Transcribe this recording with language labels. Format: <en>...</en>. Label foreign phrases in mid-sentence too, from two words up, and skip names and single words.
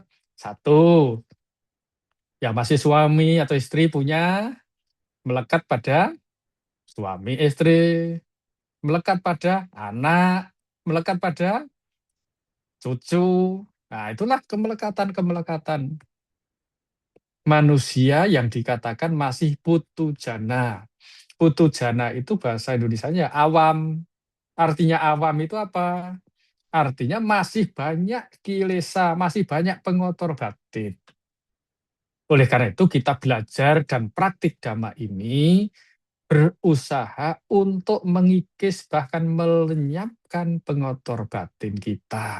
<id>Satu, ya masih suami atau istri punya melekat pada suami istri, melekat pada anak, melekat pada cucu. Nah, itulah kemelekatan-kemelekatan manusia yang dikatakan masih putu jana. Putu jana itu bahasa Indonesianya awam. Artinya awam itu apa? Artinya masih banyak kilesa, masih banyak pengotor batin. Oleh karena itu kita belajar dan praktik dhamma ini berusaha untuk mengikis bahkan melenyapkan pengotor batin kita.</id>